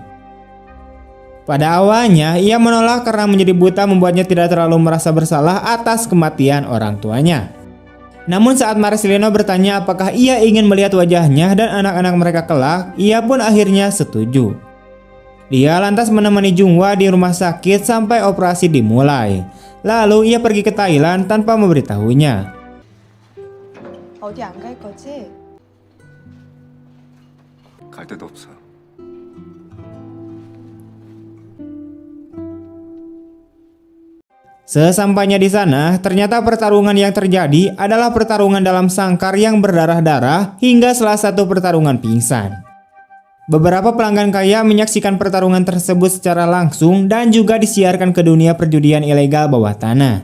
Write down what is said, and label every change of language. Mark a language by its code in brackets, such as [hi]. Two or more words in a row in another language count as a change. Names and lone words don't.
[id] Pada awalnya, ia menolak karena menjadi buta membuatnya tidak terlalu merasa bersalah atas kematian orang tuanya. Namun saat Marcelino bertanya apakah ia ingin melihat wajahnya dan anak-anak mereka kelak, ia pun akhirnya setuju. Dia lantas menemani Junghwa di rumah sakit sampai operasi dimulai. Lalu ia pergi ke Thailand tanpa memberitahunya. [ko] 어디 안 갈 거지? 갈 데도 없어. [id] Sesampainya di sana, ternyata pertarungan yang terjadi adalah pertarungan dalam sangkar yang berdarah-darah hingga salah satu pertarungan pingsan. Beberapa pelanggan kaya menyaksikan pertarungan tersebut secara langsung dan juga disiarkan ke dunia perjudian ilegal bawah tanah.